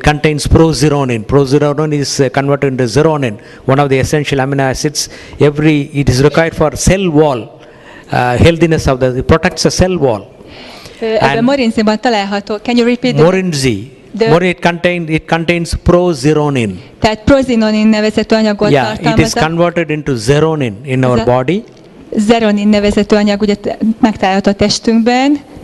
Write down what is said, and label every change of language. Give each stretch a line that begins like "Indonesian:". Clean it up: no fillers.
English: It contains prozeronin. Prozeronin is converted into zeronin, one of the essential amino acids. It is required for cell wall. Healthiness of it protects the cell wall.
Hungarian: Ebben morinziban található.
English: Can you repeat? Morinji. It contains prozeronin.
Hungarian: Tehát prozinonin nevezetű anyagot tartalmaz.
English: It is converted into zeronin in our body.
Hungarian: Zeronin nevezetű anyag ugye megtalálható a testünkben.